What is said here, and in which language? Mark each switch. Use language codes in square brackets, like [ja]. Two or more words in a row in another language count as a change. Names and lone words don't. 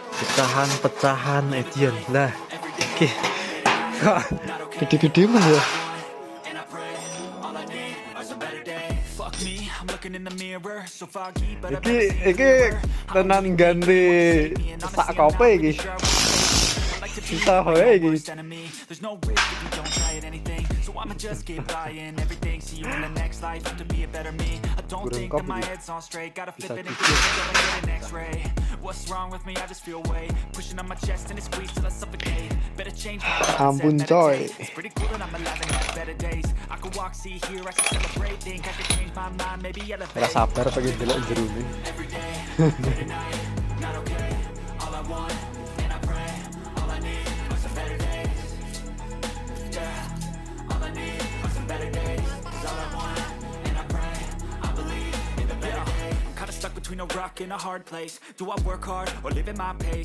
[jv] pecahan Edion lah. Oke, kok gede-gede mas ya. Iki tenan ganti sak kopi iki. Kita hoye iki. [en] I'ma just keep buying everything. See you in the next life, have to be a better me. I don't think that my head's on straight. Gotta flip it and get an X-ray. What's wrong with me? I just feel weight pushing on my chest and it squeezes till I suffocate. Better change my [jv] Ampun coy. [en] It's pretty cool that I'm alive and have better days. I could walk, see, hear, I can celebrate. Think I could change my mind, maybe elevate. [jv] Rasa sabar pengen delok jero ini. [en] Every day, every night, not okay. All I want and I pray, all I need are some better days. Yeah, all I need are some better days. Cause all I want and I pray, I believe in the better days. I'm kinda stuck between a rock and a hard place. Do I work hard or live at my pace?